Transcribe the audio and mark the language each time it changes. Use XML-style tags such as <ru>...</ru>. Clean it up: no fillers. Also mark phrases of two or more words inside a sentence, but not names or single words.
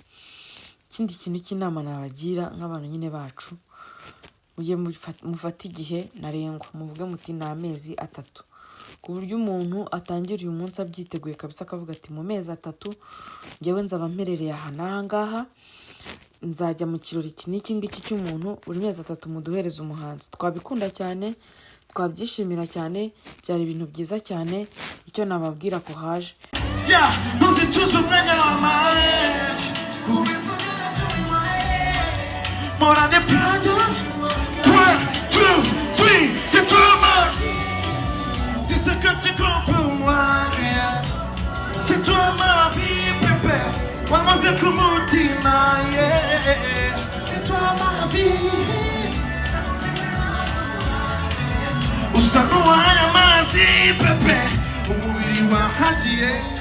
<rw>Ikindi kintu cy'inama nabagira nk'abantu nyine bacu, mujye mufata igihe ntarengwa, muvuge muti ni amezi 3, ku buryo umuntu atangira uyu munsi abyiteguye kabisa, akavuga ati mu mezi 3 njyewe nzaba mperereye aha n'aha ngaha, nzajya mu kirori iki n'iki ngiki cy'umuntu, buri mezi 3 muduhereza umuhanzi. Twabikunda cyane, twabyishimira cyane, byari ibintu byiza cyane. Icyo nababwira ko haje</rw> <fr>c'est toi ma vie, dis ce que tu comptes pour moi, c'est toi ma vie, bébé. C'est toi ma vie. Usano haya mazi pepe umubiri wa hatiye.</fr>